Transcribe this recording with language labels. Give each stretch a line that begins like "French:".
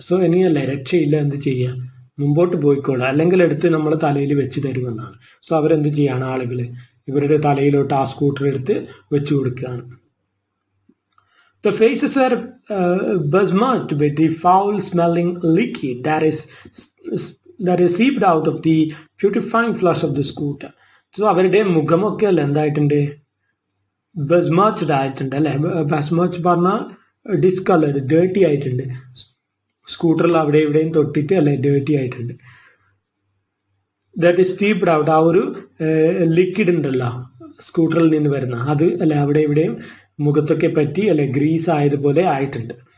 Malayalam: So ഇനിയല്ലേ രക്ഷയില്ല എന്ത് ചെയ്യുക മുമ്പോട്ട് പോയിക്കോളാം അല്ലെങ്കിൽ എടുത്ത് നമ്മൾ തലയിൽ വെച്ച് തരുമെന്നാണ്. സോ അവരെന്ത് ചെയ്യാണ് ആളുകൾ ഇവരുടെ തലയിലോട്ട് ആ സ്കൂട്ടർ എടുത്ത് വെച്ചു കൊടുക്കുകയാണ്.
English: The faces were besmirched with the foul-smelling liquid that is seeped out of the putrefying flush of the scooter.
Malayalam: So അവരുടെ മുഖമൊക്കെ അല്ല എന്തായിട്ടുണ്ട് ബെസ്മർച്ച്ഡ് ആയിട്ടുണ്ട് അല്ലെ. ബെസ്മർച്ച് പറഞ്ഞാൽ ഡിസ്കളർഡ് ഡേർട്ടി ആയിട്ടുണ്ട്. സ്കൂട്ടറിൽ അവിടെ ഇവിടെയും തൊട്ടിട്ട് അല്ലെ ഡേർട്ടി ആയിട്ടുണ്ട്.
English: that is steeped out
Malayalam: ആ ഒരു ലിക്വിഡ് ഉണ്ടല്ലോ സ്കൂട്ടറിൽ നിന്ന് വരുന്ന അത് അല്ലെ അവിടെ ഇവിടെയും മുഖത്തൊക്കെ പറ്റി അല്ലെ ഗ്രീസ് ആയതുപോലെ ആയിട്ടുണ്ട്.